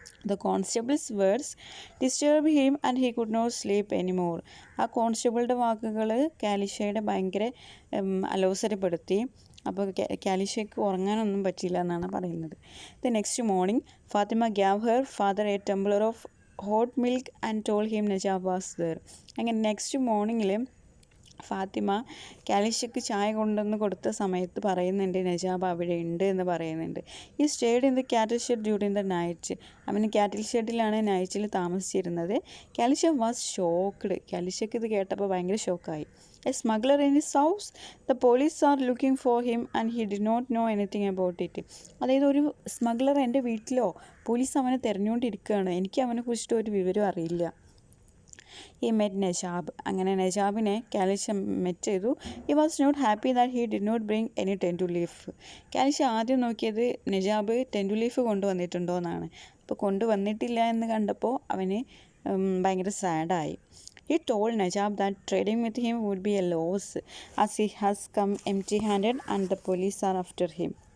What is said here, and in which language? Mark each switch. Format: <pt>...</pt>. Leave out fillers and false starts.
<en>The constable's words disturbed him and he could not sleep anymore.</en> <ml>ആ കോൺസ്റ്റബിളുടെ വാക്കുകൾ കാലിഷയുടെ ഭയങ്കര അലോസരപ്പെടുത്തി. അപ്പോൾ കാലിഷയ്ക്ക് ഉറങ്ങാനൊന്നും പറ്റിയില്ല എന്നാണ് പറയുന്നത്.</ml> <en>The next morning Fathima gave her father a tumbler of hot milk and told him Najab was there.</en> <ml>അങ്ങനെ next മോർണിംഗിൽ ഫാത്തിമ കാലിഷയ്ക്ക് ചായ കൊണ്ടുവന്ന് കൊടുത്ത സമയത്ത് പറയുന്നുണ്ട്, നജാബ് അവിടെ ഉണ്ട് എന്ന് പറയുന്നുണ്ട്.</ml> <en>He stayed in the cattle shed during the night.</en> <ml>അവന് കാറ്റിൽ ഷെഡിലാണ് നൈറ്റിൽ താമസിച്ചിരുന്നത്.</ml> <en>Kalisha was shocked.</en> <ml>കാലിഷയ്ക്ക് ഇത് കേട്ടപ്പോൾ ഭയങ്കര ഷോക്കായി.</ml> <en>A smuggler in his house, the police are looking for him and he did not know anything about it.</en> <ml>അതായത് ഒരു സ്മഗ്ലർ എൻ്റെ വീട്ടിലോ, പോലീസ് അവനെ തിരഞ്ഞുകൊണ്ടിരിക്കുകയാണ്, എനിക്ക് അവനെ കുറിച്ചിട്ട് ഒരു വിവരം അറിയില്ല.</ml> <en>He met Najab.</en> <ml>അങ്ങനെ നജാബിനെ കാലിഷ മെറ്റ് ചെയ്തു.</ml> <en>He was not happy that he did not bring any tendu leaf.</en> <ml>കാലിഷ ആദ്യം നോക്കിയത് നജാബ് ടെൻറ്റു ലീഫ് കൊണ്ടുവന്നിട്ടുണ്ടോ എന്നാണ്. അപ്പോൾ കൊണ്ടുവന്നിട്ടില്ല എന്ന് കണ്ടപ്പോൾ അവന് ഭയങ്കര സാഡായി.</ml> <en>He told Najab that trading with him would be a loss as he has come empty-handed and the police are after him.</en>